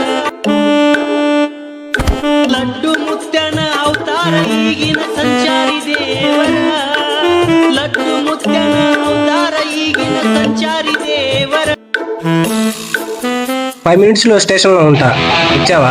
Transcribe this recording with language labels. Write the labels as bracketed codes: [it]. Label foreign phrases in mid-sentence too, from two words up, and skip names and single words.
[kn] ಲಡ್ಡು ಮುತ್ಯನ ಅವತಾರ ಈಗಿನ ಸಂಚಾರಿ ದೇವರ, ಲಡ್ಡು ಮುತ್ಯನ ಅವತಾರ [te] ఈగిన సంచారి దేవర. [kn] 5 minutes లో స్టేషన్ లో ఉంటా, వచ్చావా?